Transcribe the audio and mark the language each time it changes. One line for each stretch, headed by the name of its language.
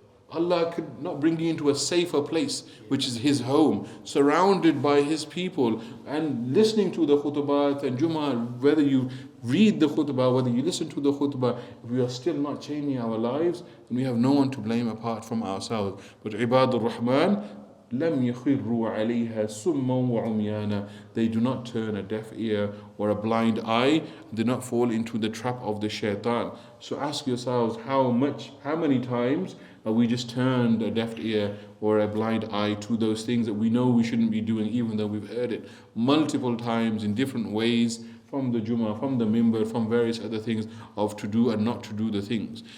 English: Allah could not bring you into a safer place, which is His home, surrounded by His people, and listening to the khutbah and Jummah, whether you read the khutbah, whether you listen to the khutbah, if we are still not changing our lives, then we have no one to blame apart from ourselves.
Arabic: But Ebaadur-Rahmaan, لم يخروا عليها سما وعميانا.
English: They do not turn a deaf ear or a blind eye, do not fall into the trap of the shaitan. So ask yourselves, how many times have we just turned a deaf ear or a blind eye to those things that we know we shouldn't be doing, even though we've heard it multiple times in different ways, from the Jummah, from the Mimbar, from various other things of to do and not to do the things.